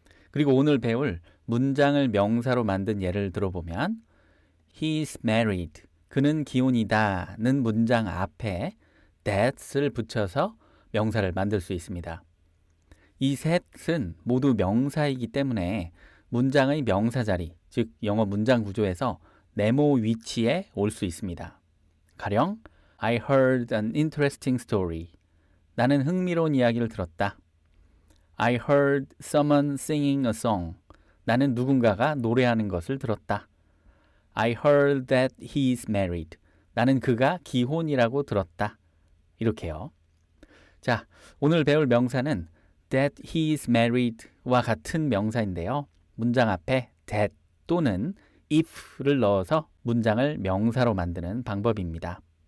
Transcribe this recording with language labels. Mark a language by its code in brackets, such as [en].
[ko] 그리고 오늘 배울 문장을 명사로 만든 예를 들어보면 [en] He's married, [ko] 그는 기혼이다는 문장 앞에 that을 붙여서 명사를 만들 수 있습니다. 이 셋은 모두 명사이기 때문에 문장의 명사 자리, 즉 영어 문장 구조에서 네모 위치에 올 수 있습니다. [en] 가령 I heard an interesting story. [ko] 나는 흥미로운 이야기를 들었다. [en] I heard someone singing a song. [ko] 나는 누군가가 노래하는 것을 들었다. [en] I heard that he's married. [ko] 나는 그가 기혼이라고 들었다. 이렇게요. 자, 오늘 배울 명사는 [en] that he's married [ko] 와 같은 명사인데요. 문장 앞에 that 또는 if를 넣어서 문장을 명사로 만드는 방법입니다.